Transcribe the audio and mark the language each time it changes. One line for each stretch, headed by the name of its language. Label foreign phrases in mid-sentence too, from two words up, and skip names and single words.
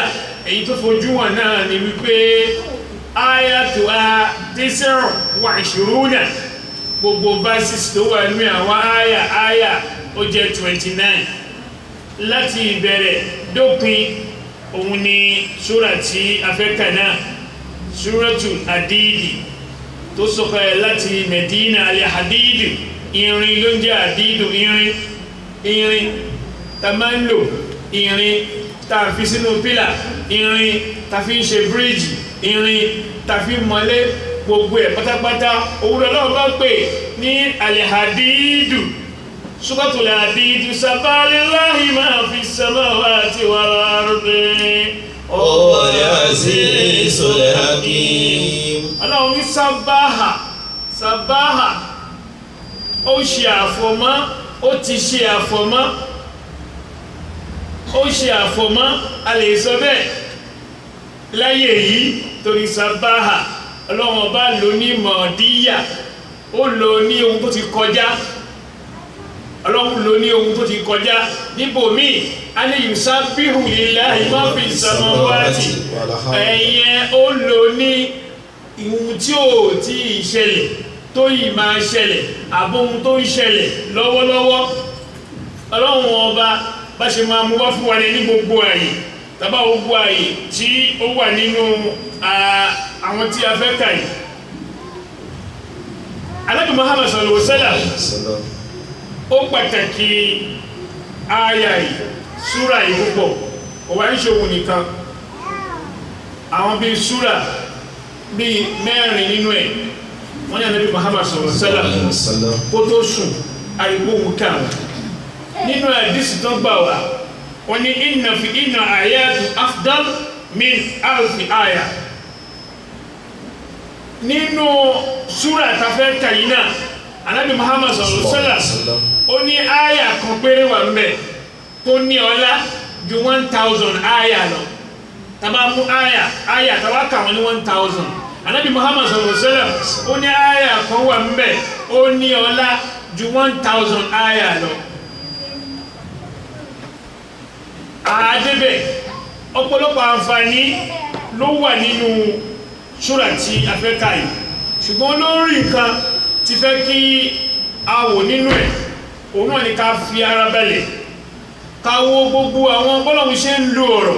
Yoruba: Èyí tó fojú wọn náà ni wípé ayatuha 29, gbogbo verses tó wà ní àwọn àyà ó jẹ́ 29 láti ìbẹ̀rẹ̀ dópin. Òun ni súra tí a fẹ́ kà náà, Suratul Hadid, tó sọ̀kalẹ̀ láti Medina. Al-Hadid, irin ló ń jẹ́ àdídù, irin ta máa ń lò, irin ta fi sínú pílà, irin ta fi ń ṣe bíríjì, irin ta fi ń mọ́lé, gbogbo ẹ̀ pátápátá òwúrọ̀ náà bá pè ní Al-Hadid. Suratul Hadid.
Arabic: سبح لله ما في السماوات والأرض وهو العزيز الحكيم.
Yoruba: Ọlọ́run ní Sabbaha, ó ṣe àfọ̀mọ́, ó ti ṣe àfọ̀mọ́, ó ṣe àfọ̀mọ́, a lè sọ bẹ́ẹ̀ láyé yìí torí Sabbaha Ọlọ́run Ọba lò ní mọ̀ọ́díyà, ó lò ní ohun tó ti kọjá. Ọlọ́run lò ní ohun tó ti kọjá. Níbòmíì a ní
Arabic: يسبح لله ما في السماوات,
Yoruba: ẹ̀yẹn ó lò ní ohun tí ò tí ì ṣẹlẹ̀, tó yìí máa ṣẹlẹ̀, àbóhun tó ń ṣẹlẹ̀ lọ́wọ́lọ́wọ́. Ọlọ́run Ọba bá ṣe máa mú wá fún wa ní gbogbo ààyè, tàbá gbogbo ààyè tí ó wà nínú àwọn tí a fẹ́ kà yìí. Ànábì Muhammad
Arabic: صلى الله عليه وسلم
Yoruba: ó pàtàkì àyà yìí, súra yìí púpọ̀. Ó wá ń ṣòwò nìkan, àwọn bíi súra bíi 4 nínú ẹ̀ wọ́n ní Ànábì Muhammad
Arabic: صلى الله عليه وسلم
Yoruba: kó tó sùn àrígbóhùn kàwọn. Nínú àdísì tó gbà wá, wọ́n ní
Arabic: إن آية أفضل من ألف آية.
Yoruba: Nínú súra tafẹ́ kàyínà, Ànábì Muhammad
Arabic: صلى الله عليه وسلم
Yoruba: ó ní aya kan péré wà ń bẹ̀ tó ní ọlá ju 1000 aya lọ. Tàbá mú aya tàbá kà wọ́n ní 1000, Ànábì Muhammad
Arabic: صلى الله عليه وسلم
Yoruba: ó ní àyà kan wà ńbẹ̀ ó ní ọlá ju 1000 àyà lọ. Àdébẹ̀ ọ̀pọ̀lọpọ̀ àǹfààní ló wà nínú súrà tí a fẹ́ kà yìí, ṣùgbọ́n lórí nǹkan tí fẹ́ kí a wò nínú ẹ̀ òun náà ni ká fi ara balẹ̀ ká wo gbogbo àwọn bọ́lọ̀mù ṣe ń lo ọ̀rọ̀.